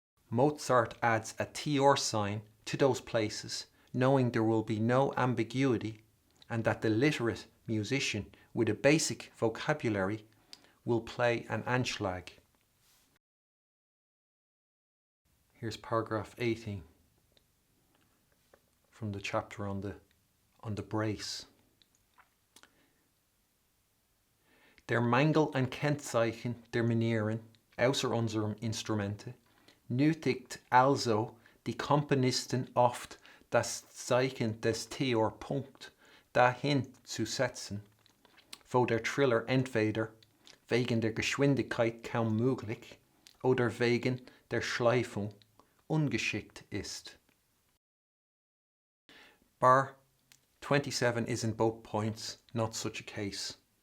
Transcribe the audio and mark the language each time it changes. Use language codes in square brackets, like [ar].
[en] Mozart adds a TR sign to those places, knowing there will be no ambiguity and that the literate musician with a basic vocabulary will play an Anschlag. Here's paragraph 18 from the chapter on the brace. [de] Der Mangel an Kennzeichen der Manieren außer unserem Instrumente nötigt also die Komponisten oft, das Zeichen des Theorpunkt dahin zu setzen, wo der Triller entweder wegen der Geschwindigkeit kaum möglich oder wegen der Schleifung ungeschickt ist. [en] Bar 27 is in both points not such a case.